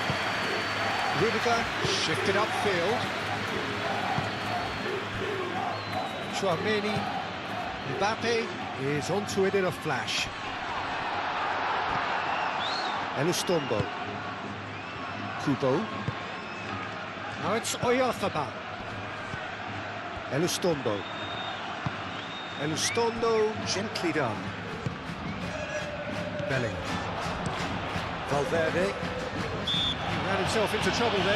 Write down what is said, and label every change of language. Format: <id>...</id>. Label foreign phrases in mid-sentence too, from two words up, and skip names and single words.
<en>Rudiger shifted upfield. Chouameni. Mbappe is onto it in a flash. Elustondo. Kubo. Now it's Oyarzábal. Elustondo. Elustondo, gently done. Bellingham. Valverde. He ran himself into trouble there.</en>